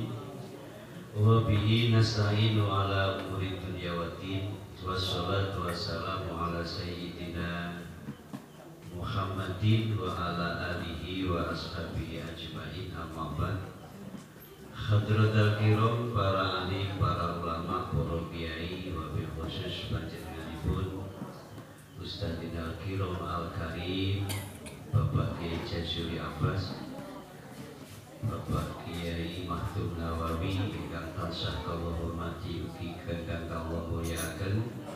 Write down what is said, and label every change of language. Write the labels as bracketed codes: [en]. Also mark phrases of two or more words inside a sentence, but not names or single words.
[ar] وبه نستعين على أمور الدنيا والدين. والصلاة والسلام على سيدنا محمد وعلى آله وأصحابه أجمعين، أما بعد. حضرات الكرام, [jv] para alim, para ulama, para kiai, [ar] وبالخصوص [jv] panjenenganipun [ar] أستاذنا الكرام الكريم [jv] Bapak Kiai Jazuli Abbas, Bapak Kiai Mahdum Nawawi ingkang tansah kula hormati ugi ingkang kula mulyakaken.